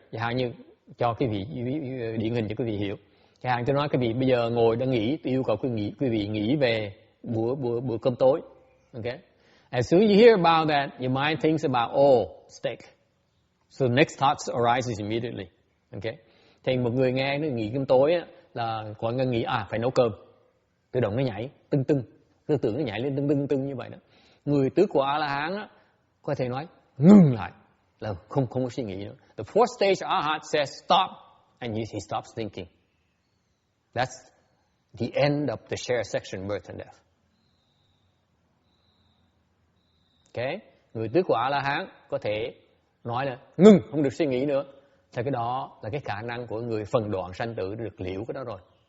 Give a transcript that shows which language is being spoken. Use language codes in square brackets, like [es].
[vi] Chẳng hạn như cho quý vị điển hình cho quý vị hiểu. Chẳng hạn tôi nói quý vị bây giờ ngồi đang nghĩ, tôi yêu cầu quý vị nghĩ về bữa cơm tối. [en] Okay? As soon as you hear about that, your mind thinks about, steak. So the next thought arises immediately. Okay? [vi] Thì một người nghe nó nghĩ cơm tối á, là mọi người nghĩ phải nấu cơm, tự động nó nhảy tưng tưng, tư tưởng nó nhảy lên tưng tưng tưng như vậy đó. Người tứ quả A-la-hán á, có thể nói ngừng lại, là không có suy nghĩ nữa. [en] The fourth stage Arhat says stop, and he stops thinking. That's the end of the share section, birth and death. Okay? [vi] Người tứ quả A-la-hán có thể nói là ngừng, không được suy nghĩ nữa. Thì cái đó là cái khả năng của người phần đoạn sanh tử được liễu cái đó rồi.